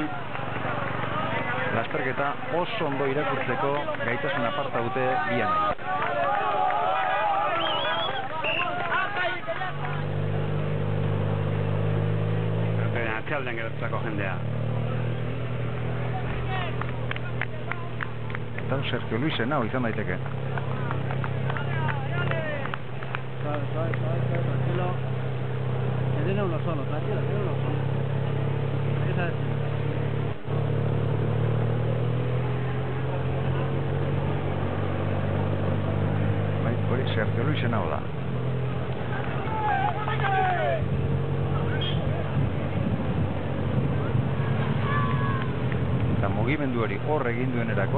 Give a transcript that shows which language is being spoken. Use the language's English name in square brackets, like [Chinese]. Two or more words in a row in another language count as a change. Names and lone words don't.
[Basque] Lasterketa oso ondo irakurtzeko gaitasun aparta dute bi anai. Atzealdean geratutako jendea. Eta Sergio Luisen hau izan daiteke. [Spanish] Tranquilo. Que tiene uno solo, tranquilo, tiene uno solo. Esa es. [Basque] Hori Sergio Luisen hau da. Eta mugimendu hori hor egin duenerako